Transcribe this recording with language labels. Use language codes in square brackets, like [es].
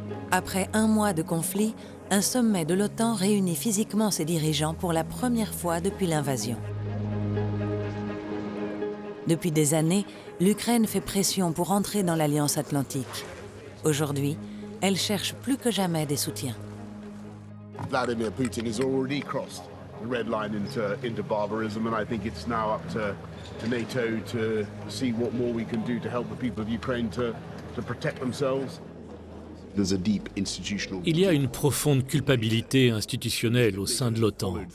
[fr] Après un mois de conflit, un sommet de l'OTAN réunit physiquement ses dirigeants pour la première fois depuis l'invasion. Depuis des années, l'Ukraine fait pression pour entrer dans l'Alliance Atlantique. Aujourd'hui, elle cherche plus que jamais des soutiens. [en] Vladimir Putin has already crossed the red line into barbarism, and I think it's now up to NATO to see what more we can do to help the people of Ukraine to protect themselves. There's a deep institutional. [fr] Il y a une profonde culpabilité institutionnelle au sein de l'OTAN.